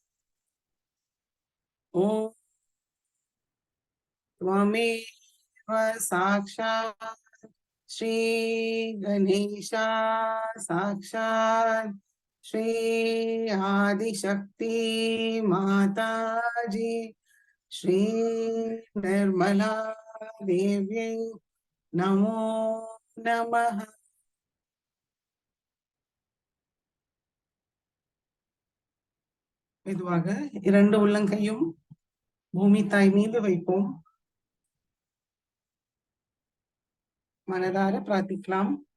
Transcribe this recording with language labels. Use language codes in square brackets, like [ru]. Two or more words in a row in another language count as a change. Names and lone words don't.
[sa] ओम त्वमेव साक्षात् श्री गणेशा साक्षात् श्री आदिशक्ति माताजी श्री निर्मला देवी नमो नमः. [ta] மெதுவாக இரண்டு உள்ளங்கையும் பூமி தாய் மீது வைப்போம். மனதார பிரார்த்திக்கலாம்.